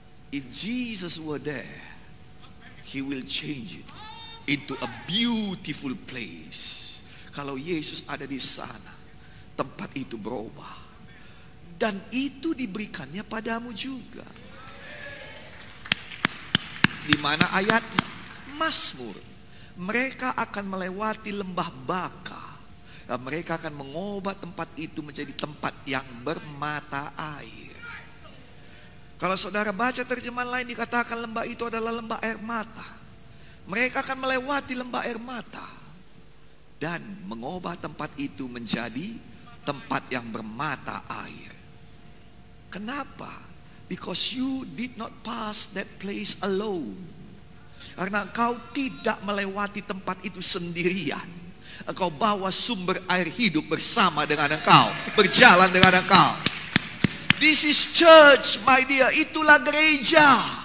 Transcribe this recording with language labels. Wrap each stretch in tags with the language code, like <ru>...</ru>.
<en>If Jesus were there, He will change it into a beautiful place.</en> <id>Kalau Yesus ada di sana, tempat itu berubah. Dan itu diberikannya padamu juga. Di mana ayatnya? Mazmur. Mereka akan melewati lembah Baka, dan mereka akan mengubah tempat itu menjadi tempat yang bermata air. Kalau saudara baca terjemahan lain, dikatakan lembah itu adalah lembah air mata. Mereka akan melewati lembah air mata dan mengubah tempat itu menjadi tempat yang bermata air. Kenapa?</id> <en>Because you did not pass that place alone.</en> <id>Karena engkau tidak melewati tempat itu sendirian. Engkau bawa sumber air hidup bersama dengan engkau, berjalan dengan engkau.</id> <en>This is church, my dear.</en> <id>Itulah gereja.</id>